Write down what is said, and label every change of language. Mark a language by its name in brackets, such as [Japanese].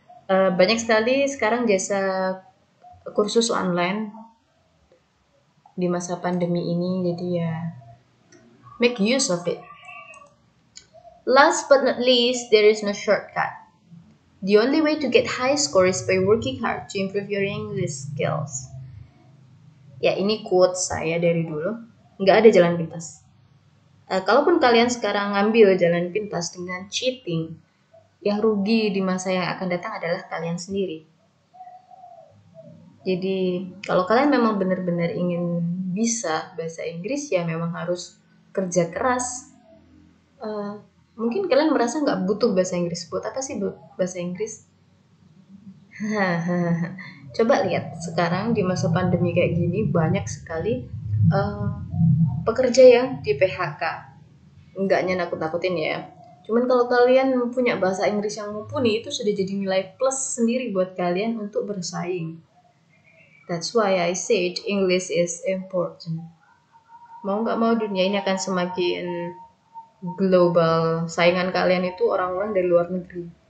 [Indonesian] Banyak sekali sekarang jasa kursus online di masa pandemi ini, jadi ya [English] make use of it. Last but not least, there is no shortcut. The only way to get high score is by working hard to improve your English skills. [Indonesian] Ya, ini quote saya dari dulu. Nggak ada jalan pintas. Kalaupun kalian sekarang ngambil jalan pintas dengan cheating, yang rugi di masa yang akan datang adalah kalian sendiri. Jadi, kalau kalian memang benar-benar ingin bisa bahasa Inggris, ya memang harus kerja keras. Mungkin kalian merasa nggak butuh bahasa Inggris. Buat apa sih bahasa Inggris? Coba lihat, sekarang di masa pandemi kayak gini, banyak sekali pekerja yang di PHK. Enggaknya nakut-nakutin ya. Cuman kalau kalian punya bahasa Inggris yang mumpuni, itu sudah jadi nilai plus sendiri buat kalian untuk bersaing. [English] That's why I said English is important. [Indonesian] Mau nggak mau dunia ini akan semakin global. Saingan kalian itu orang-orang dari luar negeri.